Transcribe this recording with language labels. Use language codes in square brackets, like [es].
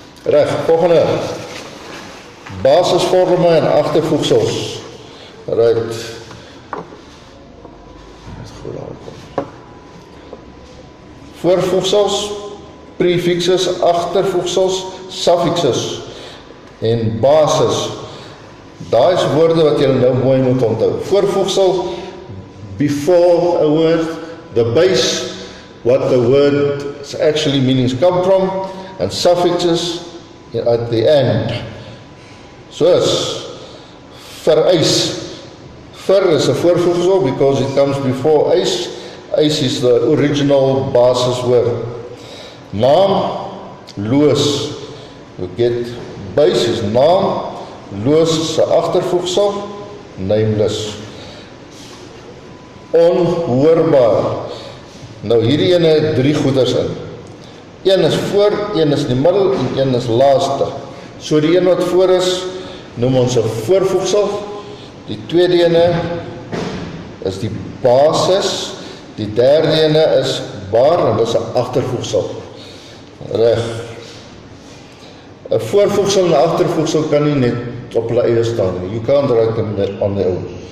[af] Reg, volgende. Basisvorme en agtervoegsels. Right. Voorvoegsels, prefixes, agtervoegsels, suffixes en basis. Daai is woorde wat jy nou mooi moet onthou. [en] Voorvoegsel, before a word, the base, what the word actually meanings come from, and suffixes at the end. Soos, vereis. Ver is a voorvoegsel because it comes before eis. Eis is the original basis word. Naam, loos. You get base is naam, loos is 'n agtervoegsel, nameless. [af] Onhoorbaar. Nou hierdie ene het 3 goeders in. Een is voor, een is in die middel en een is laaste. So die een wat voor is, noem ons 'n voorvoegsel. Die tweede ene is die basis. Die derde ene is baar en dit is 'n agtervoegsel. Reg. 'n Voorvoegsel en 'n agtervoegsel kan nie net op hulle eie staan nie. [en] You can't write them on their own.